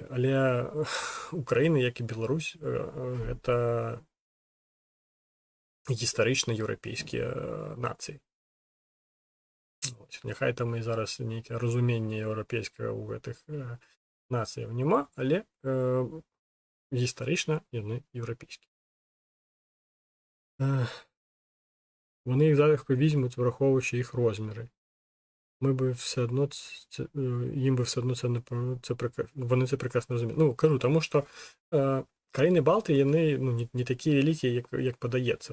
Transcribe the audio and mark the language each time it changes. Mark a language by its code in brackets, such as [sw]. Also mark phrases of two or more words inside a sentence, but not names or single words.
[be] Але Украіна, як і Беларусь, гэта гістарычна еўрапейскія нацыі. Няхай там і зараз нейкае разуменне еўрапейскага ў гэтых нацыяў няма, але гістарычна яны еўрапейскія. [uk] Вони їх залегко візьмуть, враховуючи їх розміри. Ми би все одно, їм би все одно вони це прекрасно розуміють. Кажу, тому що країни Балти, вони не такі великі, як подається.